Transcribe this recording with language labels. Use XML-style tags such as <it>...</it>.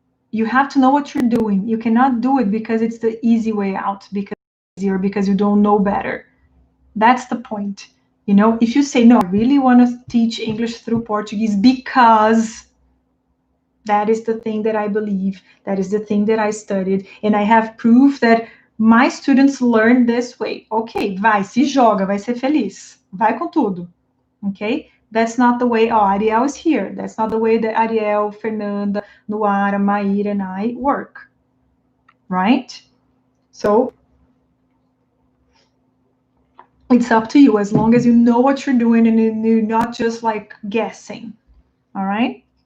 <en>You have to know what you're doing. You cannot do it because it's the easy way out, because it's easier, because you don't know better. That's the point. You know, if you say, no, I really want to teach English through Portuguese because that is the thing that I believe, that is the thing that I studied, and I have proof that my students learn this way.</en> <pt>Okay, vai, se joga, vai ser feliz. Vai com tudo. Okay?</pt> <en>That's not the way, oh, Ariel is here. That's not the way that Ariel, Fernanda, Nuara, Maíra, and I work. Right? So it's up to you, as long as you know what you're doing and you're not just like guessing. All right?</en>